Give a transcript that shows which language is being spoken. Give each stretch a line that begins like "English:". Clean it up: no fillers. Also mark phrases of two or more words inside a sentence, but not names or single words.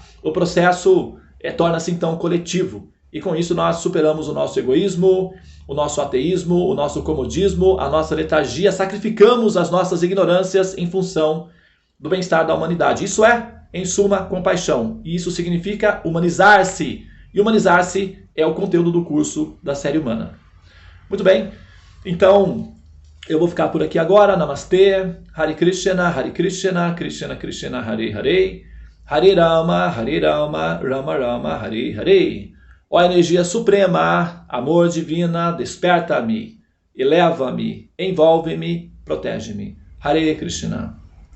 Portuguese: O processo torna-se então coletivo. E com isso nós superamos o nosso egoísmo, o nosso ateísmo, o nosso comodismo, a nossa letargia, sacrificamos as nossas ignorâncias em função do bem-estar da humanidade. Isso é, em suma, compaixão. E isso significa humanizar-se. E humanizar-se é o conteúdo do curso da série humana. Muito bem, então eu vou ficar por aqui agora. Namastê,
Sanskrit: Hare Krishna, Krishna Krishna, Hare Hare, Hare Rama, Rama Rama, Hare Hare.
Portuguese: Ó energia suprema, amor divina, desperta-me, eleva-me, envolve-me, protege-me.
Sanskrit: Hare Krishna.